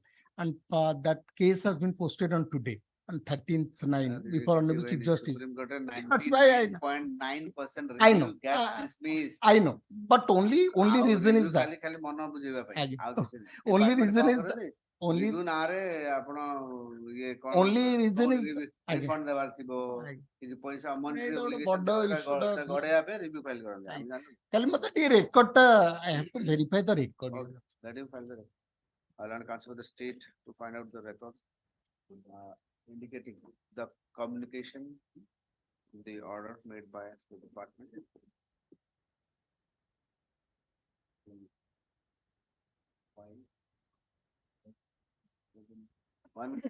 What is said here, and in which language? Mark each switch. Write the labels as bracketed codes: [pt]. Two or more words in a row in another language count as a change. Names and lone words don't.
[en] And that case has been posted on today, on 13th/9, before Honorable Chief Justice. That's why 9.9% I know. gets dismissed. I know, but only reason is that. Only reason is that. Only reason is [or] refund ଦେବାର ଥିବ କିଛି ପଇସା [en] monetary obligation [or] ଗଡେଇବା ପାଇଁ [en] review file [or] କରନ୍ତି ଆମେ ଜାଣିନୁ [en] Tell me that the record, I have to verify the record. let him file the record. I'll learn counsel with the state to find out the record indicating the communication, the order made by the department. One week.